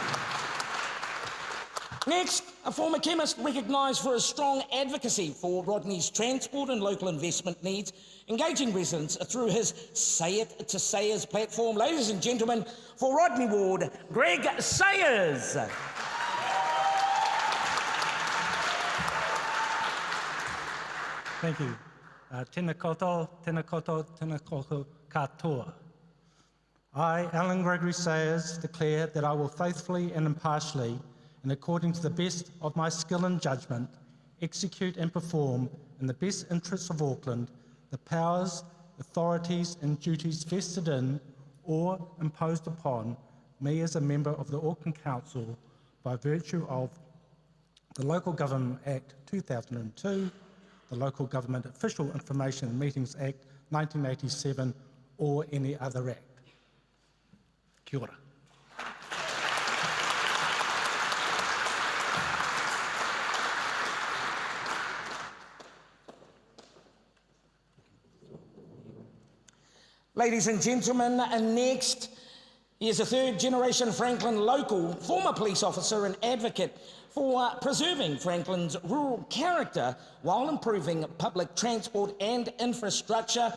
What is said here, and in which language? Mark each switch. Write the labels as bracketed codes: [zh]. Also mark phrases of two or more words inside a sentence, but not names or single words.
[en] Next, a former chemist recognised for his strong advocacy for Rodney's transport and local investment needs, engaging residents through his Say It to Sayers platform. Ladies and gentlemen, for Rodney Ward, Greg Sayers. Thank you. [mi] Tēnā koutou, tēnā koutou, tēnā koutou katoa. [en] I, Alan Gregory Sayers, declare that I will faithfully and impartially, and according to the best of my skill and judgment, execute and perform in the best interests of Auckland the powers, authorities and duties vested in or imposed upon me as a member of the Auckland Council by virtue of the Local Government Act 2002, the Local Government Official Information and Meetings Act 1987, or any other act. [mi] Kia ora. [en] Ladies and gentlemen, and next, he is a third-generation Franklin local, former police officer and advocate for preserving Franklin's rural character while improving public transport and infrastructure.